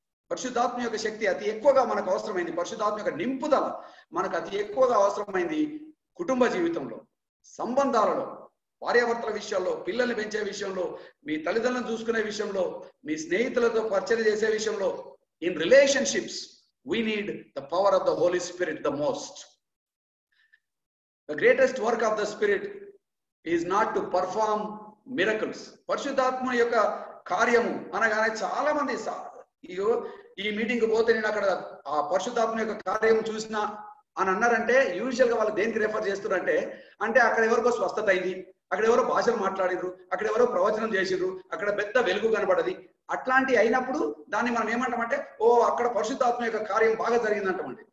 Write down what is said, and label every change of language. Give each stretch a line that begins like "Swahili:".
Telugu: పరిశుద్ధాత్మ యొక్క శక్తి అతి ఎక్కువగా మనకు అవసరమైంది, పరిశుద్ధాత్మ యొక్క నింపుదల మనకు అతి ఎక్కువగా అవసరమైంది కుటుంబ జీవితంలో, సంబంధాలలో, భార్యాభర్తల విషయాల్లో, పిల్లల్ని పెంచే విషయంలో, మీ తల్లిదండ్రులను చూసుకునే విషయంలో, మీ స్నేహితులతో పరిచయం చేసే విషయంలో.
English: In relationships we need the power of the Holy Spirit the most. The greatest work of the Spirit is not to perform miracles.
Telugu: పరిశుద్ధాత్మ యొక్క కార్యము అనగానే చాలా మంది ఈ మీటింగ్ పోతే నేను అక్కడ ఆ పరిశుద్ధాత్మ యొక్క కార్యం చూసినా అని అన్నారంటే యూజువల్ గా వాళ్ళు దేనికి రెఫర్ చేస్తున్నారంటే, అంటే అక్కడ ఎవరికో స్వస్థత అయింది, అక్కడ ఎవరో భాషలు మాట్లాడిరు, అక్కడ ఎవరో ప్రవచనం చేసిర్రు, అక్కడ పెద్ద వెలుగు కనబడది, అట్లాంటి అయినప్పుడు దాన్ని మనం ఏమంటామంటే ఓ అక్కడ పరిశుద్ధాత్మ యొక్క కార్యం బాగా జరిగిందంటామండి.